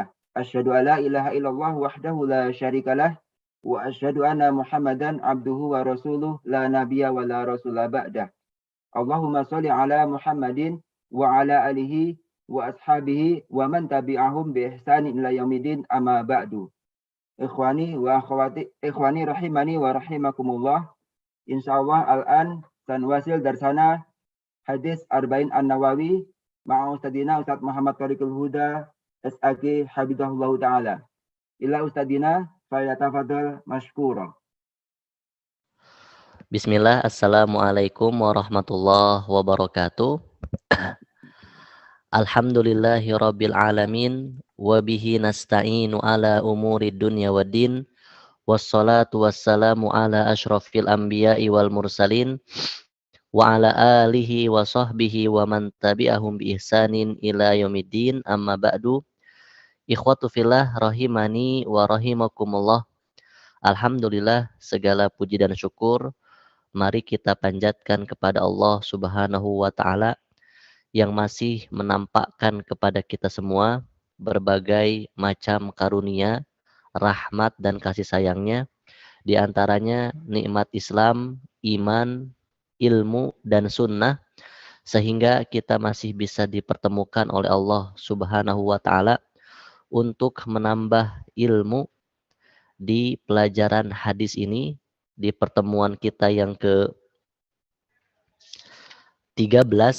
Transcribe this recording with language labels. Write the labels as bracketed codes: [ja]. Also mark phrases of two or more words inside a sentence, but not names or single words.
[ar] أشهد أن لا إله إلا الله وحده لا شريك له وأشهد أن محمدا عبده ورسوله لا نبي ولا رسول بعده. اللهم صل على محمد وعلى آله وأصحابه ومن تبعهم بإحسان إلى يوم الدين أما بعد. إخواني وأخواتي، إخواني رحمني ورحمكم الله. إن شاء الله الآن سنواصل درسنا حديث الأربعين النووي مع أستاذنا أستاذ محمد طارق الهدى SAG حبيب الله تعالى. إلى أستاذنا فليتفضل مشكورا. بسم الله، السلام عليكم ورحمة الله وبركاته. الحمد لله رب العالمين وبه نستعين على أمور الدنيا والدين والصلاة والسلام على أشرف الأنبياء والمرسلين وعلى آله وصحبه ومن تبعهم بإحسان إلى يوم الدين أما بعد. إخوة في الله رحمني ورحمكم الله. [id] Alhamdulillah, segala puji dan syukur mari kita panjatkan kepada Allah [ar] سبحانه وتعالى [id] yang masih menampakkan kepada kita semua berbagai macam karunia, rahmat dan kasih sayangnya, di antaranya nikmat Islam, iman, ilmu dan sunnah, sehingga kita masih bisa dipertemukan oleh Allah [ar] سبحانه وتعالى [id] untuk menambah ilmu di pelajaran hadis ini, di pertemuan kita yang ke-13.